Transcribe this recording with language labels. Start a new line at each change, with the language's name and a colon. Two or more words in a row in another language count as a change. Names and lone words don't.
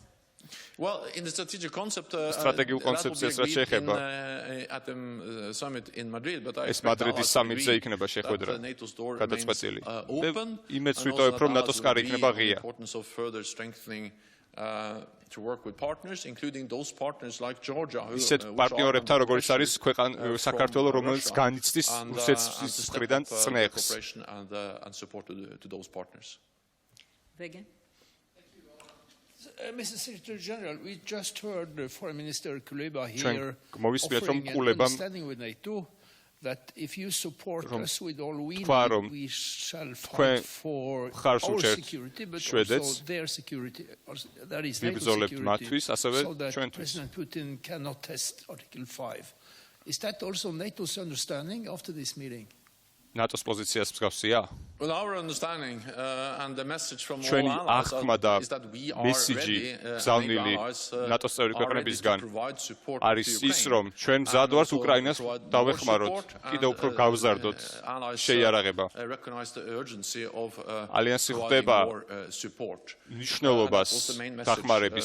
Georgian: სტრატეგიულ კონცეფციას რაც შეეხება ეს მადრიდის სამიტზე იქნება შეხვედრა გადაწყვეტილი. იმედს ვიტოვებ, რომ ნატოს კარი იქნება ღია.
English: to work with partners, including those partners like Georgia, who
Georgian: ისეთ პარტნიორებთან, როგორც არის საქართველოს, რომელიც განიცდის რუსეთის მხრიდან წნეხს.
English: and support to those partners. Mr. Secretary General, we just heard Foreign Minister Kuleba here
Georgian: მოვისმენთ, რომ
English: offering an
Georgian: კულებამ
English: understanding with NATO that if you support us with all we
Georgian: თქვა,
English: need,
Georgian: რომ
English: we shall
Georgian: თქვენ
English: fight for
Georgian: მხარს
English: our
Georgian: უჭერთ
English: security, but
Georgian: შვედეთს,
English: also their security, or that is NATO
Georgian: ვიბრძოლებთ
English: security,
Georgian: მათთვის, ასევე
English: so that
Georgian: ჩვენთვის.
English: President Putin cannot test Article 5. Is that also NATO's understanding after this meeting?
Georgian: ნატოს პოზიციას მსგავსია?
English: Well, our understanding and the message from all
Georgian: ჩვენი
English: allies
Georgian: აღქმა და
English: is that we are
Georgian: მესიჯი
English: ready,
Georgian: გზავნილი ნატოს წევრი ქვეყნებისგან არის ის, რომ ჩვენ მზად ვართ უკრაინას დავეხმაროთ, კიდევ უფრო გავზარდოთ შეიარაღება. ალიანსი ხვდება მნიშვნელობას დახმარების.